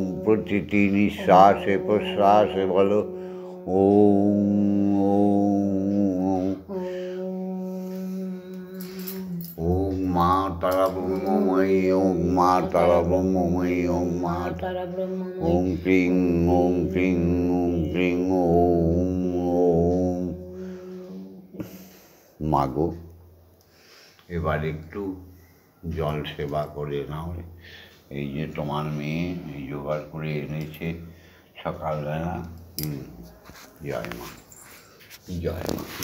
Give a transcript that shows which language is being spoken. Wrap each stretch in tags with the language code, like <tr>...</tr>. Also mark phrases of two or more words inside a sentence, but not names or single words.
<bn>প্রতিটি নিঃশ্বাসে প্রশ্বাসে বলো ওম ওম। ওম মা তারা ব্রহ্মময়ী, ওম মা তারা ব্রহ্মময়ী, ওম মা তারা ব্রহ্মময়ী।</bn> <sa>ওম ক্রিং ওম ক্রিং ওম ক্রিং ওম ওম।</sa> <bn>মাগো, এবার একটু জল সেবা করে নাও। এই যে তোমার মেয়ে এই জোগাড় করে এনেছে সকালবেলা। জয় মা, জয় মা।</bn>